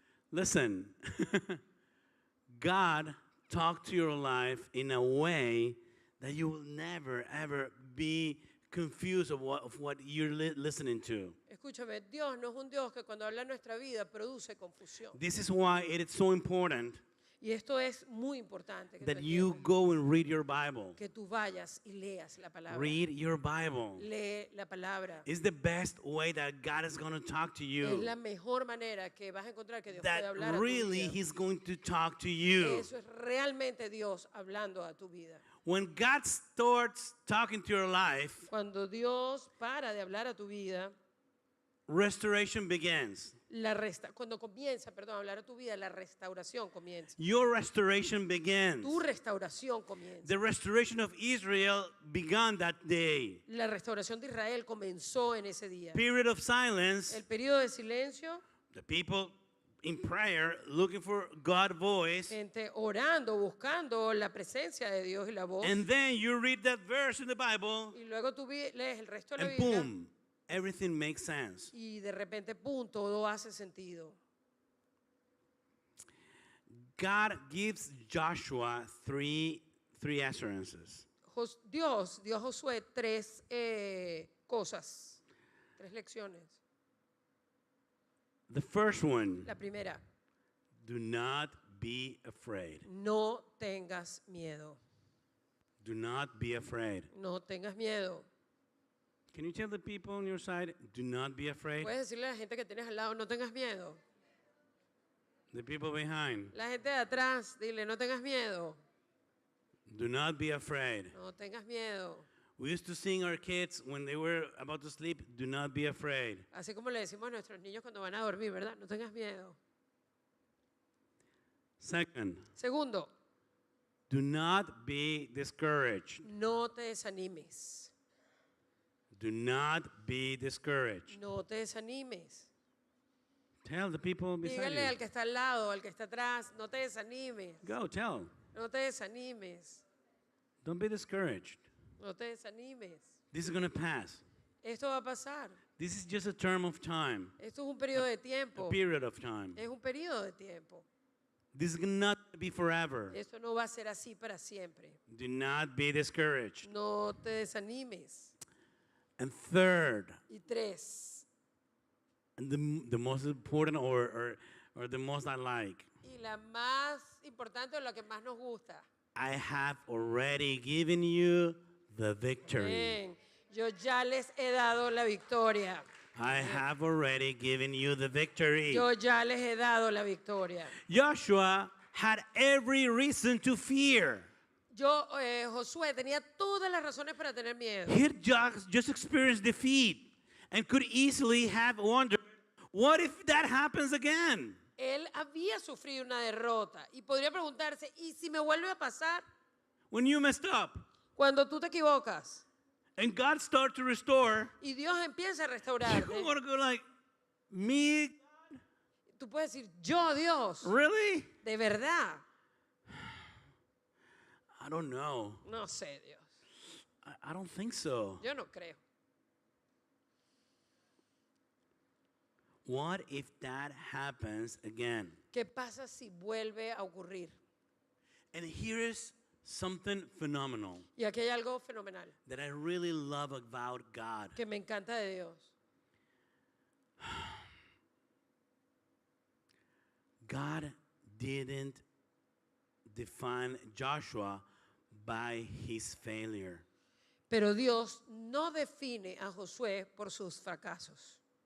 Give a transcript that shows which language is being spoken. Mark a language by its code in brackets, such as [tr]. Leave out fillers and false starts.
[en] Listen, God talked to your life in a way that you will never, ever be confused of what you're listening to. [es] Escúchame, Dios no es un Dios que cuando habla en nuestra vida produce confusión. [en] This is why it is so important [es] Y esto es muy importante que, [en] that [es] tú [en] you [es] entiendas, [en] go and read your Bible. [es] que tú vayas y leas la palabra. [en] Read your Bible. [es] Lee la palabra. [en] It's the best way that God is going to talk to [es] Es [en] you. [es] la mejor manera que vas a encontrar que Dios puede [en] That [es] hablar a tu [en] really [es] vida. [en] He's going to talk to you. [es] Eso es realmente Dios hablando a tu vida. [en] When God starts talking to your life, [es] Cuando Dios para de hablar a tu vida, [en] restoration begins. [es] cuando comienza, perdón, a hablar a tu vida, la restauración comienza. [en] Your restoration begins. [es] Tu restauración comienza. [en] The restoration of Israel began that day. [es] La restauración de Israel comenzó en ese día. [en] Period of silence, [es] El periodo de silencio, [en] the people in prayer looking for God's voice. [es] gente orando, buscando la presencia de Dios y la voz. [en] And then you read that verse in the Bible, [es] Y luego tú lees el resto de la [en] and [es] Biblia [en] boom, everything makes sense. [es] y de repente, pum, todo hace sentido. [en] God gives Joshua three assurances. [es] Dios dio a Josué tres cosas, tres lecciones. [en] The first one, [es] La primera, [en] do not be afraid. [es] no tengas miedo. [en] Do not be afraid. [es] No tengas miedo. [en] Can you tell the people on your side, do not be afraid? [es] Puedes decirle a la gente que tienes al lado, no tengas miedo. [en] The people behind, [es] La gente de atrás, dile, no tengas miedo. [en] do not be afraid. [es] No tengas miedo. [en] We used to sing our kids when they were about to sleep, do not be afraid. [es] Así como le decimos a nuestros niños cuando van a dormir, ¿verdad? No tengas miedo. [en] Second, [es] Segundo, [en] do not be discouraged. [es] no te desanimes. [en] Do not be discouraged. [es] No te desanimes. [en] Tell the people beside [es] Dígale al [en] you. [es] que está al lado, al que está atrás, no te desanimes. [en] Go, tell. [es] No te desanimes. [en] Don't be discouraged. [es] No te desanimes. [en] This is going to pass. [es] Esto va a pasar. [en] This is just a term of time, [es] Esto es un periodo de [en] a [es] tiempo. [en] period of time. [es] Es un periodo de tiempo. [en] This is not to be forever. [es] Esto no va a ser así para siempre. [en] Do not be discouraged. [es] No te desanimes. [en] And third, [es] Y tres, [en] and the most important or the most I like, [es] y la más importante o la que más nos gusta. [en] I have already given you the victory. [es] Amén. Yo ya les he dado la victoria. [en] I have already given you the victory. [es] Yo ya les he dado la victoria. [en] Joshua had every reason to fear. [es] Josué tenía todas las razones para tener miedo. [en] He had just experienced defeat and could easily have wondered, what if that happens again? [es] Él había sufrido una derrota y podría preguntarse, ¿y si me vuelve a pasar? [en] When you messed up [es] Cuando tú te equivocas [en] and God starts to restore, [es] y Dios empieza a [en] you're [es] restaurarte, [en] going to go like, me? [es] tú puedes decir, yo Dios, [en] Really? [es] de verdad, [en] I don't know. [es] no sé Dios, [en] I don't think so. [es] yo no creo. [en] What if that happens again? [es] ¿Qué pasa si vuelve a ocurrir? [en] And here is something phenomenal [es] Y aquí hay algo fenomenal [en] that I really love about God. [es] que me encanta de Dios. [en] God didn't define Joshua by his failure. [es] Pero Dios no define a Josué por sus fracasos.